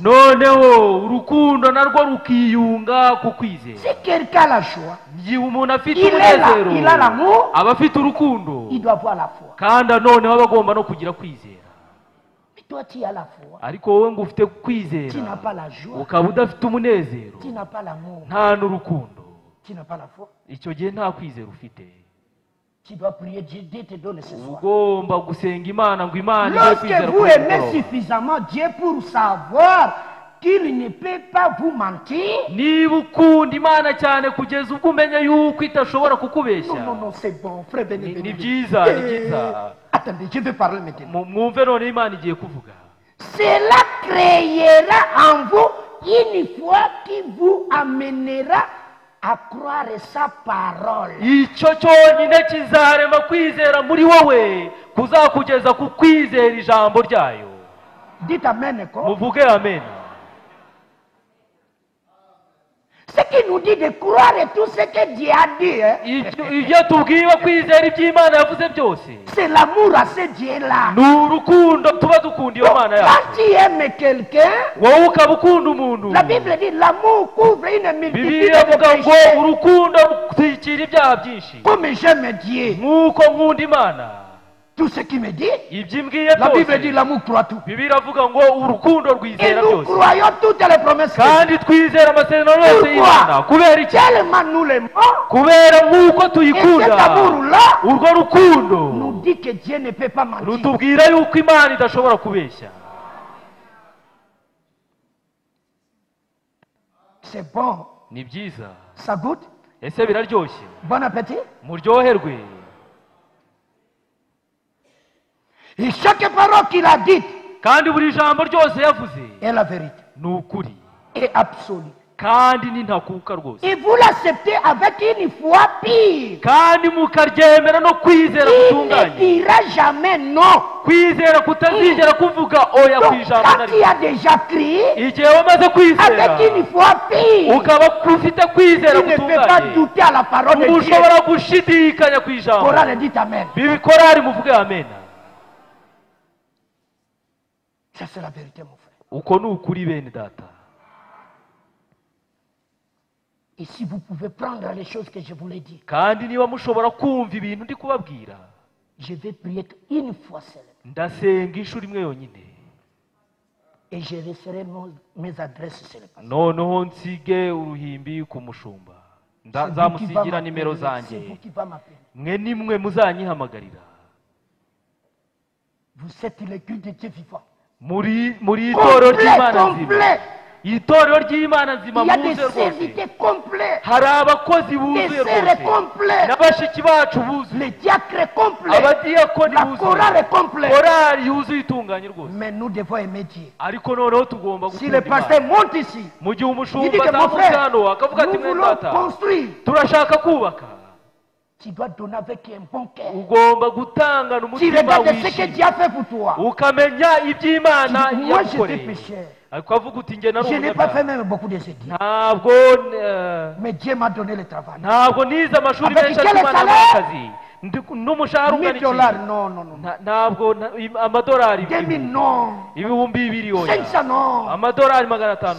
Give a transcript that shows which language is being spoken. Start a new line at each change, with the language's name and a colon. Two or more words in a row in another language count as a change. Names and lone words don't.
Kinyarwanda: noneho urukundo narwo rukiyunga ku kwizera.
French: Si quelqu'un a la joie,
Kinyarwanda: igihe umuntu afite
French: il est là,
Kinyarwanda: umunezero
French: il a l'amour,
Kinyarwanda: aba afite urukundo,
French: il doit avoir la foi.
Kinyarwanda: kandi noneho aba agomba no kugira kwizera.
French: Mais toi, tu as la foi.
Kinyarwanda: ariko wowe ngo ufite
French: Tu n'as
Kinyarwanda: kwizera
French: pas la joie.
Kinyarwanda: ukaba udafite umunezero,
French: Tu n'as pas l'amour.
Kinyarwanda: nta n'urukundo,
French: Tu n'as pas la foi.
Kinyarwanda: icyo gihe nta kwizera ufite.
French: Tu dois prier, Dieu te donne ce soir.
Kinyarwanda: ugomba gusenga Imana ngo Imana ibe
French: Lorsque
Kinyarwanda: kwizera
French: vous
Kinyarwanda: kuri uyu
French: aimez
Kinyarwanda: mugoroba.
French: suffisamment Dieu pour savoir qu'il ne peut pas vous mentir,
Kinyarwanda: niba ukunda Imana cyane kugeza ubwo umenya yuko idashobora
French: non,
Kinyarwanda: kukubeshya,
French: non, non, c'est bon, frère béni.
Kinyarwanda: ni byiza, ni byiza.
French: Attendez, je vais parler maintenant.
Kinyarwanda: mwumve none Imana igiye kuvuga.
French: Cela créera en vous une foi qui vous amènera à croire sa parole.
Kinyarwanda: icyo cyonyine kizarema kwizera muri wowe kuzakugeza ku kwizera ijambo ryayo.
French: Dites amen. Quoi?
Kinyarwanda: muvuge amen.
French: Ce qui nous dit de croire tout ce que Dieu a dit, hein,
Kinyarwanda: ibyo tubwiwe kwizera ibyo Imana yavuze byose
French: c'est l'amour à ce Dieu-là.
Kinyarwanda: ni urukundo tuba dukunda iyo Mana yacu.
French: Quand tu aimes quelqu'un,
Kinyarwanda: wowe ukaba ukunda umuntu,
French: la Bible dit l'amour couvre une multitude
Kinyarwanda: Bibiliya
French: de
Kinyarwanda: ivuga ngo
French: péchés.
Kinyarwanda: urukundo rutwikira ibyaha byinshi.
French: Comme j'aime Dieu,
Kinyarwanda: nk'uko nkunda Imana,
French: tout ce qui me dit,
Kinyarwanda: ibyo imbwiye
French: la Bible dit
Kinyarwanda: byose,
French: l'amour croit tout.
Kinyarwanda: Bibiliya iravuga ngo urukundo
French: Et
Kinyarwanda: rwizera
French: nous
Kinyarwanda: byose.
French: croyons toutes les promesses. de
Kinyarwanda: kandi twizera amasezerano yose
French: Pourquoi?
Kinyarwanda: y'Imana. kubera iki?
French: Tellement nous l'aimons,
Kinyarwanda: kubera nk'uko
French: et cet
Kinyarwanda: tuyikunda.
French: amour-là
Kinyarwanda: urwo rukundo
French: nous dit que Dieu ne peut pas mentir.
Kinyarwanda: rutubwira yuko Imana idashobora kubeshya.
French: C'est bon.
Kinyarwanda: ni byiza.
French: Ça goûte?
Kinyarwanda: ese biraryoshye?
French: Bon appétit.
Kinyarwanda: muryoherwe.
French: Et chaque parole qu'il a dite,
Kinyarwanda: kandi buri jambo ryose yavuze
French: est la vérité.
Kinyarwanda: ni ukuri
French: Et absolue.
Kinyarwanda: kandi ni ntakuka rwose,
French: Et vous l'acceptez avec une foi pure.
Kinyarwanda: kandi mukaryemera no kwizera
French: Il ne
Kinyarwanda: gutunganye,
French: dira jamais non.
Kinyarwanda: kwizera kutazigera kuvuga oya ku
French: Donc,
Kinyarwanda: ijambo na
French: quand tu as
Kinyarwanda: rimwe.
French: déjà crié,
Kinyarwanda: Igihe wamaze kwizera
French: avec une foi pure,
Kinyarwanda: ukaba ufite kwizera
French: tu ne peux pas
Kinyarwanda: gutunganye,
French: douter à la parole de Dieu.
Kinyarwanda: ushobora gushidikanya ku ijambo.
French: Korale dit Amen.
Kinyarwanda: Bibikorari muvuge amen.
French: Ça c'est la vérité, mon frère.
Kinyarwanda: Uko ni ukuri bene data.
French: Et si vous pouvez prendre les choses que je vous l'ai dit,
Kinyarwanda: Kandi niba mushobora kumva ibintu ndi kubabwira,
French: je vais prier une fois seule.
Kinyarwanda: ndasenga inshuro imwe yonyine,
French: Et je laisserai mes adresses sur le passé.
Kinyarwanda: noneho nsige uruhimbi ku mushumba, nzamusigira nimero
French: C'est
Kinyarwanda: zanjye,
French: vous qui va m'appeler.
Kinyarwanda: mwe nimwe muzanyihamagarira.
French: Vous êtes l'église de Dieu vivant.
Kinyarwanda: muri itorero
French: Complet,
Kinyarwanda: ry'Imana nzima,
French: complet.
Kinyarwanda: itorero ry'Imana nzima
French: Il y a
Kinyarwanda: muze
French: des
Kinyarwanda: rwose,
French: serviteurs complets.
Kinyarwanda: hari abakozi
French: Des
Kinyarwanda: buzuye
French: sœurs
Kinyarwanda: rwose,
French: complets.
Kinyarwanda: n'abashiki bacu buzuye,
French: Les diacres complets.
Kinyarwanda: abadiyakoni
French: La
Kinyarwanda: buzuye,
French: chorale complète.
Kinyarwanda: korali yuzuye itunganye rwose.
French: Mais nous devons aimer Dieu.
Kinyarwanda: Ariko noneho tugomba
French: Si le
Kinyarwanda: gukunda
French: pasteur
Kinyarwanda: Imana.
French: monte ici,
Kinyarwanda: Mu gihe
French: il
Kinyarwanda: umushumba
French: dit que mon
Kinyarwanda: azamutse
French: frère,
Kinyarwanda: hano akavuga ati
French: nous
Kinyarwanda: mwe
French: voulons
Kinyarwanda: data,
French: construire.
Kinyarwanda: turashaka kubaka,
French: Tu dois donner avec un bon cœur.
Kinyarwanda: ugomba gutangana
French: Tu
Kinyarwanda: umutima
French: regardes ce que
Kinyarwanda: wishimye,
French: Dieu a fait pour toi.
Kinyarwanda: ukamenya iby'Imana
French: Moi, j'étais
Kinyarwanda: yagukoreye.
French: pécheur.
Kinyarwanda: Ariko avuga uti njye nari
French: Je n'ai pas fait
Kinyarwanda: umunyabyaha,
French: même beaucoup d'études.
Kinyarwanda: ntabwo
French: Mais Dieu m'a donné le travail.
Kinyarwanda: ntabwo nize amashuri
French: Avec
Kinyarwanda: menshi
French: quel
Kinyarwanda: atuma nabona
French: salaire?
Kinyarwanda: akazi, n'umushahara ungana $1000, iki?
French: non, non, non.
Kinyarwanda: Ntabwo amadolari
French: 2000, non.
Kinyarwanda: ibihumbi bibiri oya,
French: 500, non.
Kinyarwanda: amadolari 500 oya.